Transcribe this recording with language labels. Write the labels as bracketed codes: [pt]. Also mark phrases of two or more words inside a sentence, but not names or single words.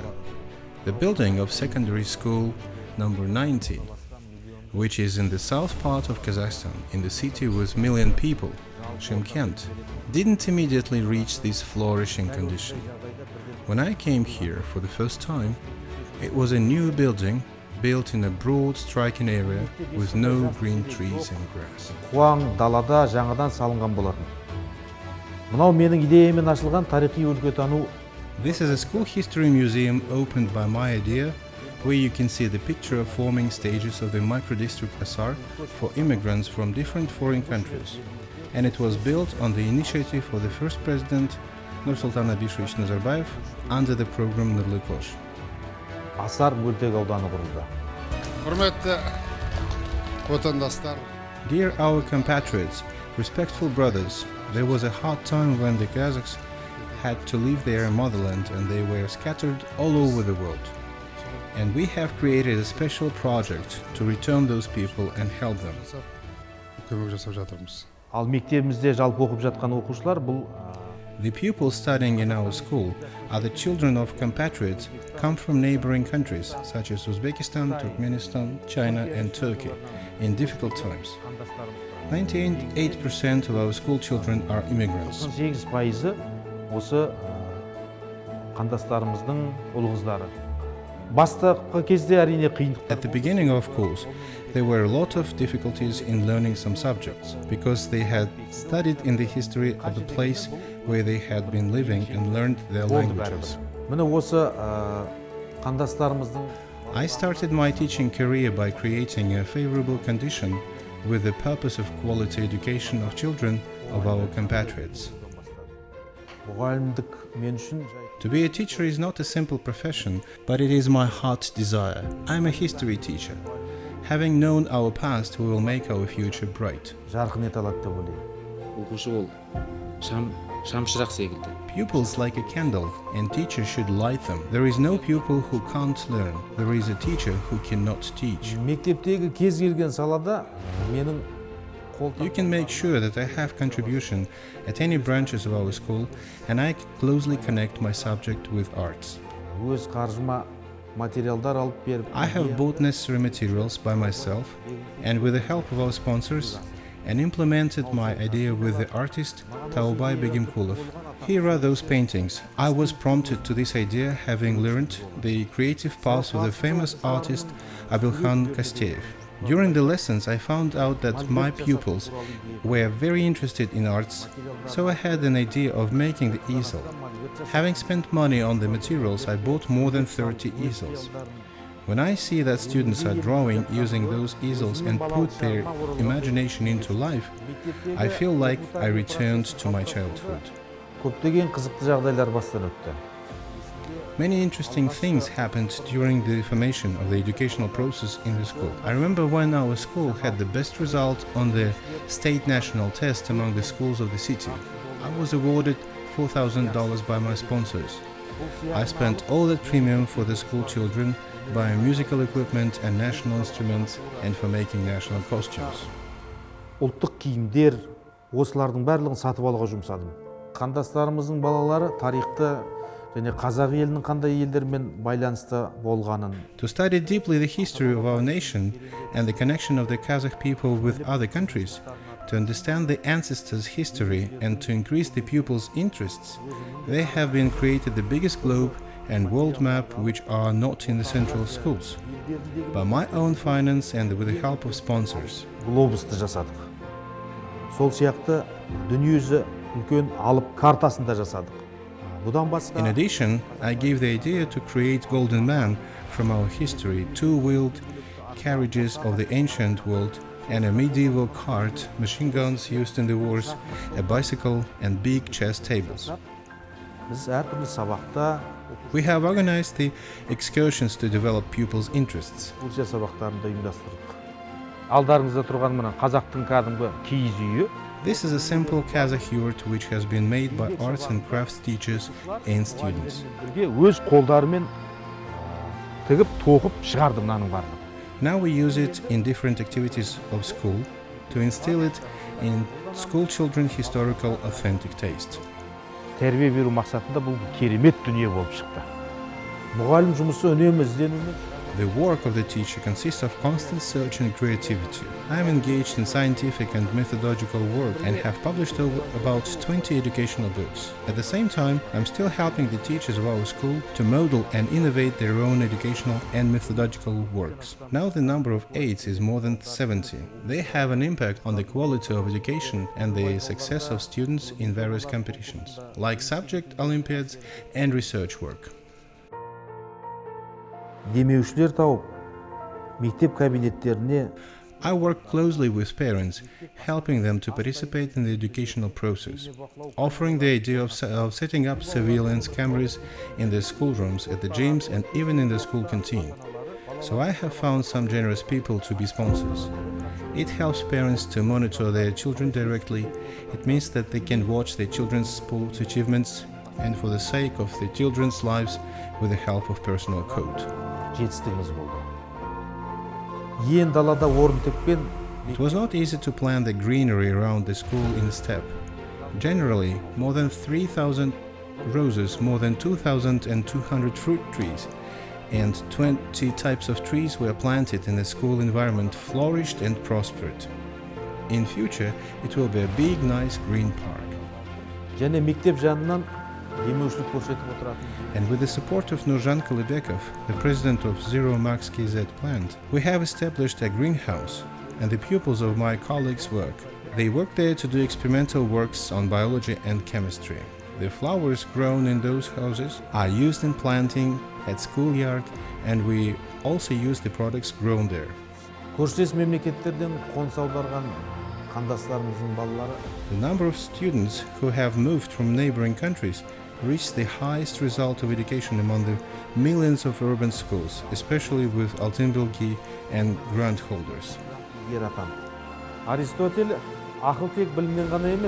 [en] The building of secondary school number 90, which is in the south part of Kazakhstan, in the city with million people, Shymkent, didn't immediately reach this flourishing condition. When I came here for the first time, it was a new building built in a broad striking area with no green trees and grass. [kk] Қуаң далада жаңадан салынған болатын. Мынау менің идеямен ашылған тарихи өлкетану. [en] This is a school history museum opened by my idea, where you can see the picture of forming stages of the microdistrict Asar for immigrants from different foreign countries. And it was built on the initiative of the first president, Nursultan Abishevich Nazarbayev, under the program Nurly Kosh. [kk] Асар мөлтек ауданы құрылды. Құрметті отандастар. [en] Dear our compatriots, respectful brothers, there was a hard time when the Kazakhs had to leave their motherland and they were scattered all over the world. And we have created a special project to return those people and help them. [kk] Көмек жасап жатырмыз. Ал мектебімізде жалпы оқып жатқан оқушылар бұл [en] The pupils studying in our school are the children of compatriots come from neighboring countries such as Uzbekistan, Turkmenistan, China and Turkey in difficult times. 98% of our school children are immigrants. [kk] 98% осы қандастарымыздың ұл қыздары. Бастапқы кезде әрине қиындық. [en] At the beginning, of course, there were a lot of difficulties in learning some subjects because they had studied in the history of the place where they had been living and learned their languages. [kk] Міне осы қандастарымыздың [en] I started my teaching career by creating a favorable condition with the purpose of quality education of children of our compatriots. [kk] мұғалімдік мен үшін [en] To be a teacher is not a simple profession, but it is my heart's desire. I'm a history teacher. Having known our past, we will make our future bright. [kk] жарқын ете алады деп ойлаймын. оқушы ол шамшырақ секілді. [en] Pupils like a candle, and teachers should light them. There is no pupil who can't learn. There is a teacher who cannot teach. [kk] Мектептегі кез келген салада менің [en] You can make sure that I have contribution at any branches of our school, and I closely connect my subject with arts. [kk] өз қаржыма материалдар алып беріп [en] I have bought necessary materials by myself and with the help of our sponsors and implemented my idea with the artist Taubay Begimkulov. Here are those paintings. I was prompted to this idea having learned the creative path of the famous artist Abilkhan Kosteyev. During the lessons, I found out that my pupils were very interested in arts, so I had an idea of making the easel. Having spent money on the materials, I bought more than 30 easels. When I see that students are drawing using those easels and put their imagination into life, I feel like I returned to my childhood. [kk] көптеген қызықты жағдайлар бастан өтті. [en] Many interesting things happened during the formation of the educational process in the school. I remember when our school had the best result on the state national test among the schools of the city. I was awarded $4,000 by my sponsors. I spent all that premium for the school children, buying musical equipment and national instruments, and for making national costumes. [kk] ұлттық киімдер, осылардың барлығын сатып алуға жұмсадым. Қандастарымыздың балалары тарихты және қазақ елінің қандай елдермен байланысты болғанын. [en] To study deeply the history of our nation and the connection of the Kazakh people with other countries, to understand the ancestors' history and to increase the pupils' interests, they have been created the biggest globe and world map which are not in the central schools, by my own finance and with the help of sponsors. [kk] Глобусты жасадық. Сол сияқты дүниежүзі үлкен алып картасын да жасадық. Бұдан басқа [en] In addition, I gave the idea to create Golden Man from our history, two-wheeled carriages of the ancient world, and a medieval cart, machine guns used in the wars, a bicycle, and big chess tables. [kk] біз әртүрлі сабақта [en] We have organized the excursions to develop pupils' interests. [kk] өлші сабақтарын да ұйымдастырдық. Алдарыңызда тұрған мына қазақтың кәдімгі киіз үйі. [en] This is a simple Kazakh yurt which has been made by arts and crafts teachers and students. [kk] Өз қолдарымен тігіп, тоқып шығардым мынаның барлығын. [en] Now we use it in different activities of school to instill it in school children historical authentic taste. [kk] Тәрбие беру мақсатында бұл керемет дүние болып шықты. Мұғалім жұмысы үнемі ізденумен. [en] The work of the teacher consists of constant search and creativity. I am engaged in scientific and methodological work and have published about 20 educational books. At the same time, I'm still helping the teachers of our school to model and innovate their own educational and methodological works. Now the number of aides is more than 70. They have an impact on the quality of education and the success of students in various competitions, like subject Olympiads and research work. [kk] Демеушілер тауып, мектеп кабинеттеріне [en] I work closely with parents, helping them to participate in the educational process, offering the idea of setting up surveillance cameras in the schoolrooms, at the gyms, and even in the school canteen. So I have found some generous people to be sponsors. It helps parents to monitor their children directly. It means that they can watch their children's sports achievements and for the sake of the children's lives with the help of personal code. [kk] жетістігіміз болды. Ен далада орын тепкен. [en] It was not easy to plant the greenery around the school in step. Generally, more than 3,000 roses, more than 2,200 fruit trees, and 20 types of trees were planted in the school environment, flourished and prospered. In future, it will be a big, nice green park. [kk] Және мектеп жанынан демеушілік көрсетіп отыратын. [en] And with the support of Nurjan Kulibekov, the president of Zero Max KZ plant, we have established a greenhouse, and the pupils of my colleagues work. They work there to do experimental works on biology and chemistry. The flowers grown in those houses are used in planting at schoolyard, and we also use the products grown there. [kk] Көршілес мемлекеттерден қоныс аударған қандастарымыздың балалары [en] The number of students who have moved from neighboring countries reached the highest result of education among the millions of urban schools, especially with Altınbilgi and grant holders. [kk] ер атанды. Аристотель ақыл тек білімнен ғана емес.